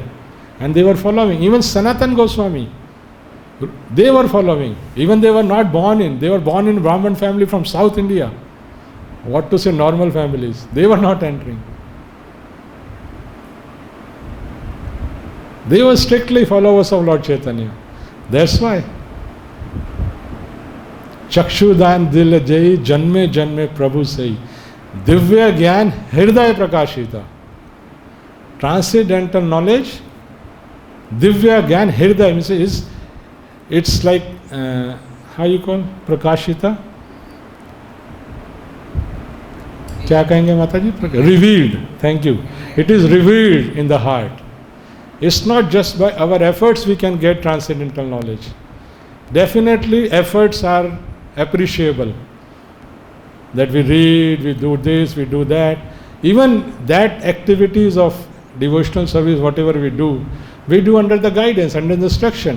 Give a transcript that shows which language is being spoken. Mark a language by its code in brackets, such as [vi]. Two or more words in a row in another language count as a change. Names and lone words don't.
[en] And they were following. Even Sanatan Goswami, they were following. Even they were born in Brahman family from South India. What to say, normal families. They were not entering. They were strictly followers of Lord Chaitanya. That's why. [bn] চক্ষুদান দিল জয় জন্মে জন্মে প্রভু সহি দিব্য জ্ঞান হৃদয় প্রকাশিতা [en] transcendental knowledge [hi] दिव्य ज्ञान हृदय [en] means it's like how you call prakashita [hi] क्या कहेंगे माता जी [en] revealed thank you it is revealed in the heart. It's not just by our efforts we can get transcendental knowledge. Definitely efforts are appreciable, that we read, we do this, we do that. Even that activities of devotional service, whatever we do under the guidance, under the instruction.